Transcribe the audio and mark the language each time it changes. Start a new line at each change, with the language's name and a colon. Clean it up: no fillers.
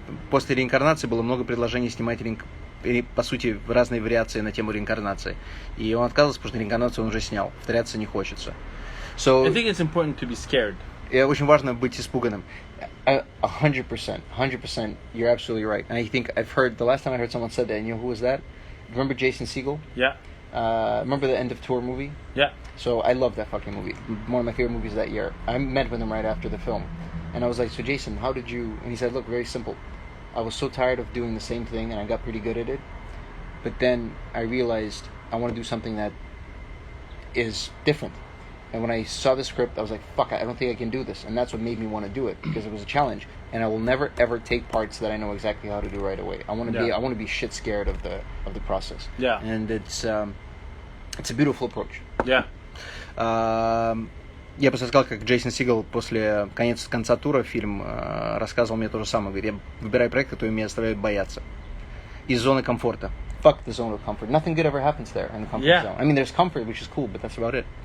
Russian: После реинкарнации было много предложений снимать по сути, разные вариации на тему реинкарнации. И он отказывался, потому что реинкарнацию он уже снял. Повторяться не хочется.
English: I think it's important to be scared.
Russian: Очень важно быть испуганным.
English: 100%. You're absolutely right. And I think the last time I heard someone said that, and you know who was that? Remember Jason Segel? Yeah. Remember the End of Tour movie? Yeah. So I love that fucking movie. One of my favorite movies that year. I met with him right after the film. And I was like, so Jason, how did you... And he said, look, very simple. I was so tired of doing the same thing, and I got pretty good at it. But then I realized I want to do something that is different. And when I saw the script, I was like, fuck, I don't think I can do this. And that's what made me want to do it, because it was a challenge. And I will never, ever take parts that I know exactly how to do right away. I want to be shit scared of the process. Yeah. And it's a beautiful approach. Yeah.
Russian: Я просто сказал, как Джейсон Сигел после конца тура фильм рассказывал мне то же самое. Говорит, я выбираю проект, который меня заставляет бояться. Из зоны комфорта.
English: Fuck the zone of comfort. Nothing good ever happens there in the comfort zone. I mean, there's comfort, which is cool, but that's about it.